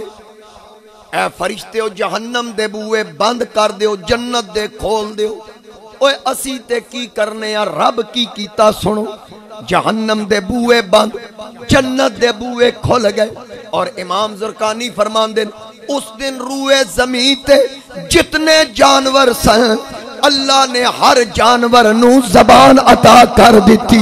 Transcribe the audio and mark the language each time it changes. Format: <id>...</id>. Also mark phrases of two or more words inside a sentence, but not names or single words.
<pa>اے فرشتے ہو جہنم دے بوئے بند کر دیو، جنت دے کھول دیو. اوے اسی تے کی کرنے یا رب کی کیتا سنو. جہنم دے بوئے بند، جنت دے بوئے کھول گئے. اور امام زرقانی فرمان دیں اس دن روئے زمین تے جتنے جانور سن اللہ نے ہر جانور نو زبان عطا کر دیتی.</pa>